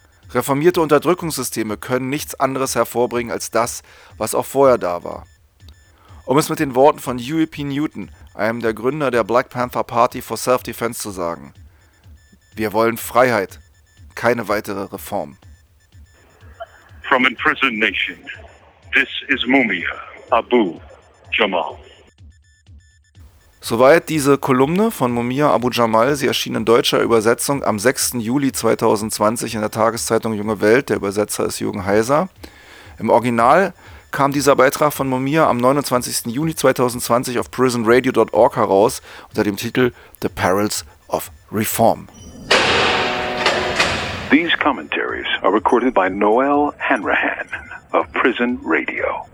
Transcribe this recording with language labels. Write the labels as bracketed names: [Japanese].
[German] Reformierte Unterdrückungssysteme können nichts anderes hervorbringen als das, was auch vorher da war. Um es mit den Worten von Huey P. Newton, einem der Gründer der Black Panther Party for Self-Defense, zu sagen: Wir wollen Freiheit, keine weitere Reform. [English] From imprisoned nation, this is Mumia Abu Jamal. [German] Soweit diese Kolumne von Mumia Abu Jamal. Sie erschien in deutscher Übersetzung am 6. Juli 2020 in der Tageszeitung Junge Welt. Der Übersetzer ist Jürgen Heiser. Im Original kam dieser Beitrag von Mumia am 29. Juli 2020 auf prisonradio.org heraus unter dem Titel [English] The Perils of Reform. These commentaries are recorded by Noel Hanrahan of Prison Radio.